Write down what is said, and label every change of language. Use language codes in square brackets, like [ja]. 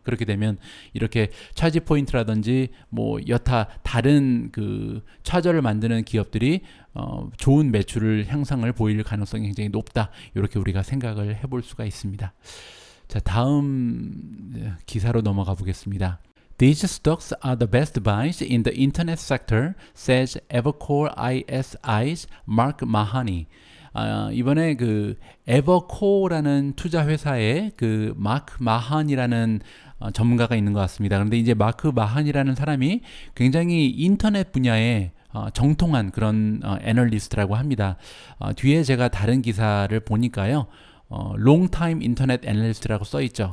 [ko] 그렇게 되면 이렇게 차지 포인트라든지 뭐 여타 다른 그 차저를 만드는 기업들이 좋은 매출을 향상을 보일 가능성이 굉장히 높다. 이렇게 우리가 생각을 해볼 수가 있습니다. 자, 다음 기사로 넘어가 보겠습니다. [en] These stocks are the best buys in the internet sector, says Evercore ISI's Mark Mahoney. [ko] 이번에 그 에버코어라는 투자 회사에 그 마크 마한이라는 전문가가 있는 것 같습니다. 그런데 이제 마크 마한이라는 사람이 굉장히 인터넷 분야에 정통한 그런 애널리스트라고 합니다. 뒤에 제가 다른 기사를 보니까요. 롱타임 인터넷 애널리스트라고 써 있죠.